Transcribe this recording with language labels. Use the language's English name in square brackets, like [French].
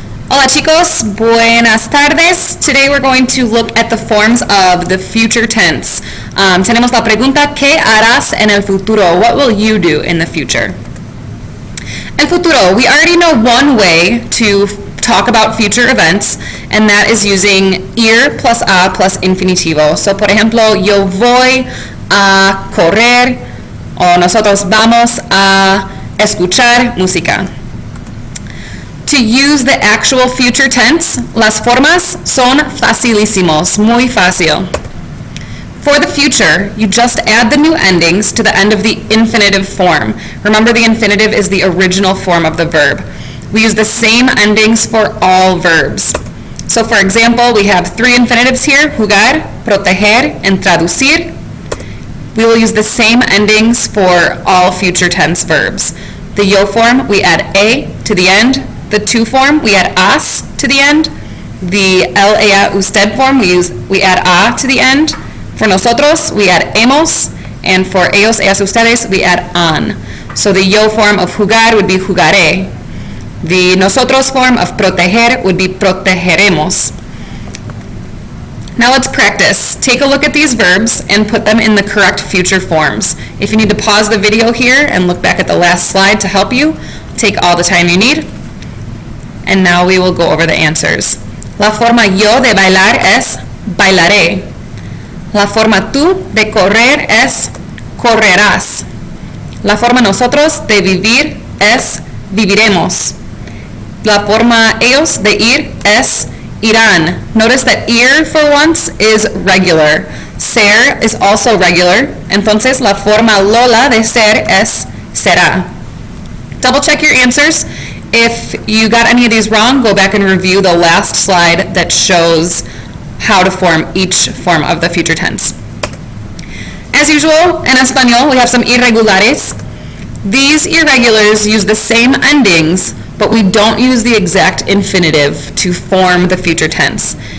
[Spanish] Hola chicos, buenas tardes. [English] Today we're going to look at the forms of the future tense. [Spanish] Tenemos la pregunta, ¿qué harás en el futuro? [English] What will you do in the future? El futuro, we already know one way to talk about future events, and that is using ir plus a plus infinitivo. [Spanish] So, por ejemplo, yo voy a correr, o nosotros vamos a escuchar música. [English] To use the actual future tense, [Spanish] las formas son facilísimos, muy fácil. [English] For the future, you just add the new endings to the end of the infinitive form. Remember, the infinitive is the original form of the verb. We use the same endings for all verbs. So for example, we have three infinitives here, jugar, proteger, and traducir. We will use the same endings for all future tense verbs. The yo form, we add a to the end. The to form, we add as to the end. The el, ella, usted form, we add a to the end. For nosotros, we add hemos, and for ellos, ellas, ustedes, we add an. So the yo form of jugar would be jugaré. The nosotros form of proteger would be protegeremos. Now let's practice. Take a look at these verbs and put them in the correct future forms. If you need to pause the video here and look back at the last slide to help you, take all the time you need. And now we will go over the answers. [Spanish] La forma yo de bailar es bailaré. La forma tú de correr es correrás. La forma nosotros de vivir es viviremos. La forma ellos de ir es irán. [English] Notice that ir for once is regular. Ser is also regular. [Spanish] Entonces la forma Lola de ser es será. [English] Double check your answers. If you got any of these wrong, go back and review the last slide that shows how to form each form of the future tense. As usual, in Espanol, we have some irregulares. These irregulars use the same endings, but we don't use the exact infinitive to form the future tense.